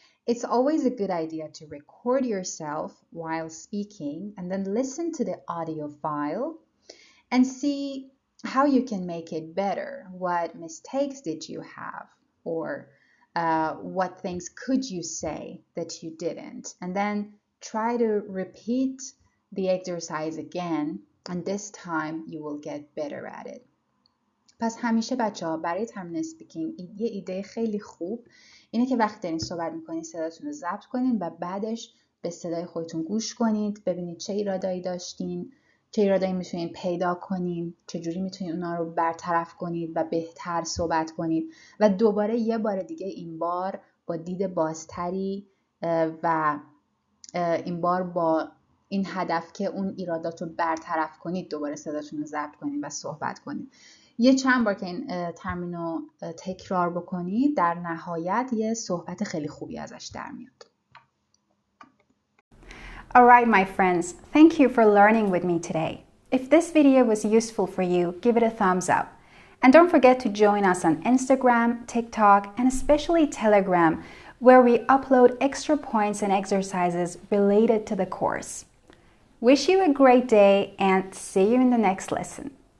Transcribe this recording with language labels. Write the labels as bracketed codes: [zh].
[en] It's always a good idea to record yourself while speaking and then listen to the audio file and see how you can make it better. What mistakes did you have? Or what things could you say that you didn't? And then try to repeat the exercise again, and this time you will get better at it. [fa] پس همیشه بچه‌ها برای تمرین اسپیکینگ یه ایده خیلی خوب اینه که وقتی دارین صحبت میکنین صداتون رو ضبط کنین و بعدش به صدای خودتون گوش کنید، ببینید چه ایرادایی داشتین، چه ایرادایی میتونین پیدا کنین، چجوری میتونین اونا رو برطرف کنید و بهتر صحبت کنید و دوباره یه بار دیگه این بار با دید بازتری و این بار با این هدف که اون ایرادات رو برطرف کنید دوباره صداتون رو ضبط کنید و صحبت کنید. یه چند بار که این تمرین رو تکرار بکنید در نهایت یه صحبت خیلی خوبی ازش در میاد. [en] Alright my friends, thank you for learning with me today. If this video was useful for you, give it a thumbs up. And don't forget to join us on Instagram, TikTok, and especially Telegram, where we upload extra points and exercises related to the course. Wish you a great day and see you in the next lesson.